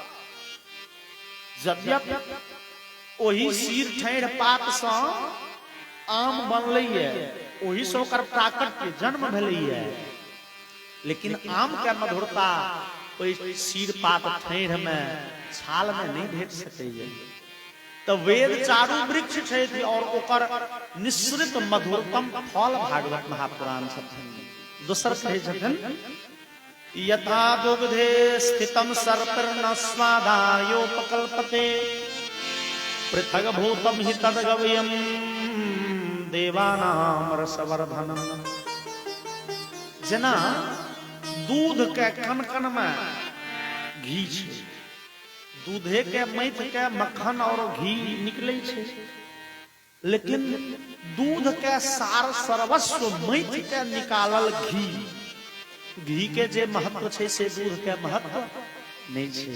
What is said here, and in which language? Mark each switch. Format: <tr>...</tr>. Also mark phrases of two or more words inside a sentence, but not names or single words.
<mai>यद्यपि वही सीर ठेढ़ पात सँ आम बनलैया, वही से ओकर प्राकट्य जन्म भेलैया, लेकिन आम के मधुरता ओहि सीर पात ठेढ़ में छाल में नहीं भेट सकैया। तो वेद चारू वृक्ष छै और ओकर निश्रित मधुरतम फल भागवत महापुराण छथिन। दोसर कहै छथिन</mai> <sa>यथा दुग्धे स्थितम सर्पिर्न स्वादायोपकल्पते पृथग भूतम हि तद्गव्यम देवानाम रसवर्धनम।</sa> <mai>जेना दूध के कन कन में घी छै, दूधे के मथ के मक्खन और घी निकले छै, लेकिन दूध के सार सर्वस्व मथ के निकालल घी, घी के जे महत्व छै से दूध के महत्व नहीं छै।</mai>